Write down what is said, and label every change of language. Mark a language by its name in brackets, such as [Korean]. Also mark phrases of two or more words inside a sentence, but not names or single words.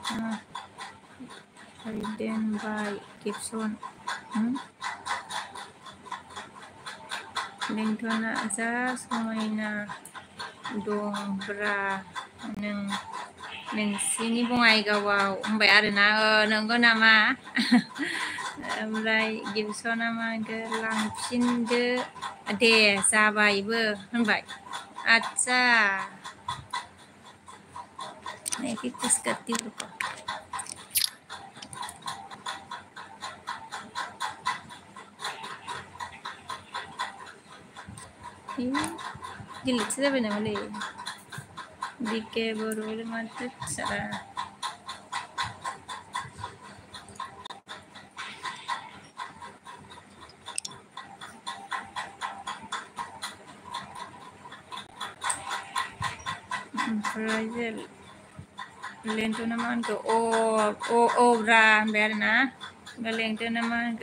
[Bodo] दोनबाय गिबसन लेंथ'ना जा समायना दंब्रा नोंसिनि बङाइगावआव होनबाय आरोना नंगौ नामा ओमफ्राय गिबसना मा होनखो लांफिनदो दे जाबायबो होनबाय आदसा [Hindi] किस करती हूँ [Bodo] गिलिरसो जाबाय नामालै BKborovlog माथो फिसारा ओमफ्राय लेंथ'ना मा होनखो अ ब्रा होनबाय आरोना लेंथ'ना मा होनखो